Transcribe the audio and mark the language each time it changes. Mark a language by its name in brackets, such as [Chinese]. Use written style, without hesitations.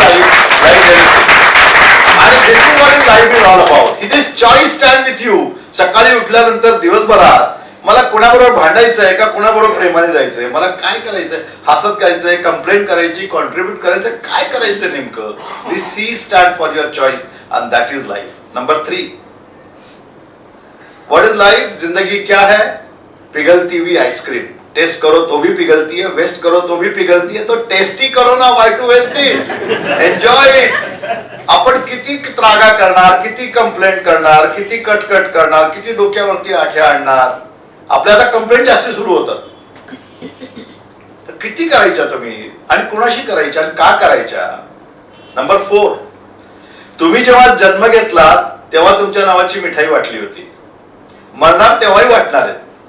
[Marathi] आणि [English] This is what is life is all about. This choice stand with you. [Marathi] सकाळी उठल्यानंतर दिवसभरात मला कोणाबरोबर भांडायचंय का कोणाबरोबर प्रेमाने जायचंय, मला काय करायचंय, हसत करायचंय, कंप्लेंट करायची, कॉन्ट्रीब्युट करायचं, काय करायचं नेमकं. [English] This C stand for your choice and that is life. Number 3, what is life. [Hindi] जिंदगी क्या है, पिघलती हुई आइसक्रीम. टेस्ट करो तो भी पिघलती है, वेस्ट करो तो भी पिघलती है, तो टेस्टी करो ना, [English] Why to waste it, enjoy it. [Marathi] आपण किती त्रागा करणार, किती कंप्लेंट करणार, किती कटकट करणार, किती डोक्यावरती आठ्या आणणार, आपल्याला कंप्लेंट जास्त सुरू होतात. तर किती करायच्या तुम्ही आणि कुणाशी करायच्या आणि का करायच्या. नंबर 4, तुम्ही जेव्हा जन्म घेतलात तेव्हा तुमच्या नावाची मिठाई वाटली होती, मरणार तेव्हाही वाटणार आहे.